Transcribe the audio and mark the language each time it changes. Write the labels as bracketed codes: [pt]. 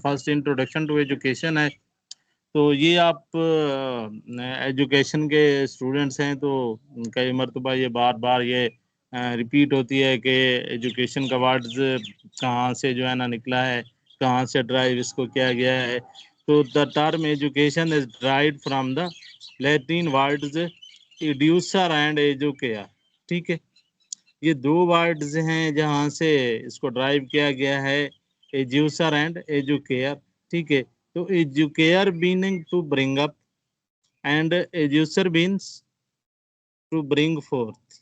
[ur] First introduction to education ہے. تو یہ آپ ایجوکیشن کے اسٹوڈنٹس ہیں تو کئی مرتبہ یہ بار بار یہ ریپیٹ ہوتی ہے کہ ایجوکیشن کا ورڈز کہاں سے جو ہے نا نکلا ہے, کہاں سے ڈرائیو اس کو کیا گیا ہے. [en] تو the term education is derived from the Latin words educere and educare. [ur] ٹھیک ہے, یہ دو ورڈز ہیں جہاں سے اس کو ڈرائیو کیا گیا ہے, ایڈیوسر اینڈ ایجوکیئر. ٹھیک ہے, تو [en] Educare meaning to bring up and educere means to bring forth.